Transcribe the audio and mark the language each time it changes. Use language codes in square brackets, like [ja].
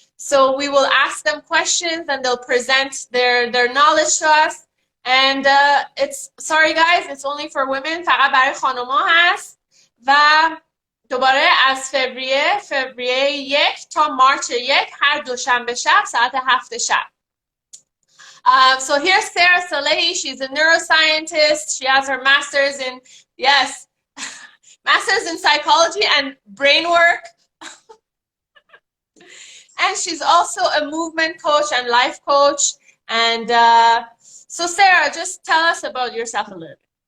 [en] So we will ask them questions and they'll present their knowledge to us. And sorry guys, it's only for women. [fa] فقط برای خانوما هست. و دوباره از فوریه 1 تا مارچ 1 هر دوشنبه شب ساعت 7 شب. [en] So here's Sara Salehi. She's a neuroscientist. She has her master's in, yes, master's in psychology and brain work. And she's also a movement coach and life coach. And so Sara, just tell us about yourself a little bit.